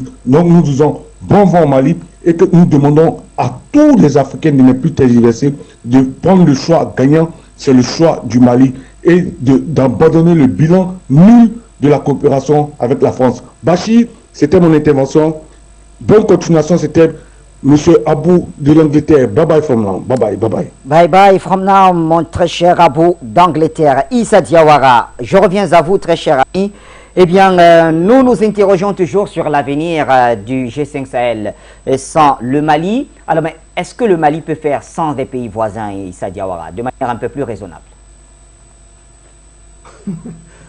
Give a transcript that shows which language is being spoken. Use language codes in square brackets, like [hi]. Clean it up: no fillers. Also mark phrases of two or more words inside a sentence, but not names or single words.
[fr] Donc nous disons bon vent au Mali, et que nous demandons à tous les Africains de ne plus tergiverser, de prendre le choix gagnant, c'est le choix du Mali, et d'abandonner le bilan nul de la coopération avec la France. Bachir, c'était mon intervention. Bonne continuation, c'était Monsieur Abou de l'Angleterre. [en] Bye bye from now. Bye bye, bye bye. Bye bye from now, [fr] mon très cher Abou d'Angleterre. Issa Diawara, je reviens à vous, très cher ami. Eh bien, nous nous interrogeons toujours sur l'avenir du G5 Sahel sans le Mali. Alors, mais est-ce que le Mali peut faire sans des pays voisins, Issa Diawara, de manière un peu plus raisonnable?